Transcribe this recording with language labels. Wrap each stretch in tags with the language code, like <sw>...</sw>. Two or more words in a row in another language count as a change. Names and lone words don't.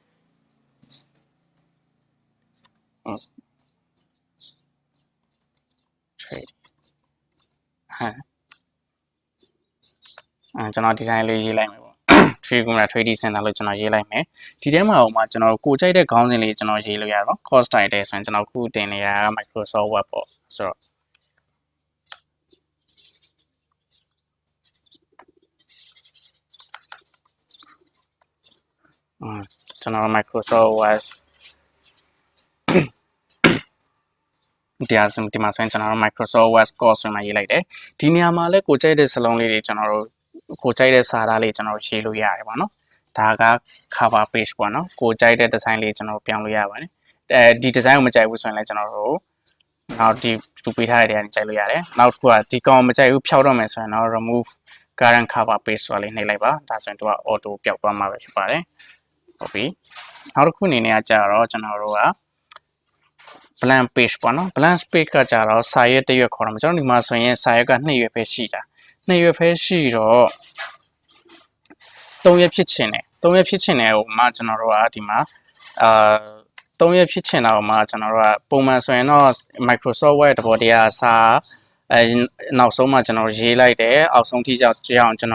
<my>ကျွန်တော် design လေးရေးလိုက်မယ်ပေါ့3</my> <en>trading center</en> <my>လို့ ကျွန်တော်ရေးလိုက်မယ်ဒီထဲမှာကျွန်တော်ကိုကြိုက်တဲ့ခေါင်းစဉ်လေးကျွန်တော်ရေးလို့ရတော့</my> <en>course title</en> <my>ဆိုရင်ကျွန်တော်ခုတင်နေတာ Microsoft Word ပေါ့ဆိုတော့ကျွန်တော် Microsoft Word ဒီမှာဆိုရင်ကျွန်တော် Microsoft Word course ဆိုမှရေးလိုက်တယ်ဒီနေရာမှာလဲကိုကြိုက်တဲ့စာလုံးလေးတွေကျွန်တော်တို့ကိုကြိုက်တဲ့စာသားလေးကျွန်တော်တို့ရေးလို့ရတယ်ပေါ့နော် ဒါက</my> <en>cover page</en> <my>ပေါ့နော်ကိုကြိုက်တဲ့ design လေးကျွန်တော်တို့ပြောင်းလို့ရပါတယ်ဒီ design ကိုမကြိုက်ဘူးဆိုရင်လည်းကျွန်တော်တို့နောက်ဒီတူပေးထားတဲ့နေရာနဲ့ကြိုက်လို့ရတယ်နောက်တစ်ခုကဒီကောင်မကြိုက်ဘူးဖြောက်တော့မယ်ဆိုရင်တော့</my> <en>remove current cover page</en> <my>ဆိုတာလေးနှိပ်လိုက်ပါဒါဆိုရင်သူက auto ပျောက်သွားမှာပဲဖြစ်ပါတယ်ဟုတ်ပြီနောက်တစ်ခုအနေနဲ့ကြတော့ကျွန်တော်တို့က</my> <en>blank page</en> <my>ပေါ့နော်</my> <en>blank page</en> <my>ကကြတော့စာရွက်တစ်ရွက်ခေါ်တော့ကျွန်တော်ဒီမှာဆိုရင်စာရွက်က2ရွက်ပဲရှိတာ2ရွက်ပဲရှိတော့ 3ရွက်ဖြစ်ချင်တယ်3ရွက်ဖြစ်ချင်တယ်ဟိုမှာကျွန်တော်တို့ကဒီမှာ3ရွက်ဖြစ်ချင်တာဟိုမှာကျွန်တော်တို့ကပုံမှန်ဆိုရင်တော့ Microsoft Word တဘောတရားစာနောက်ဆုံးမှကျွန်တော်ရေးလိုက်တယ်အောက်ဆုံးထိကြောင်ကျွန်</my>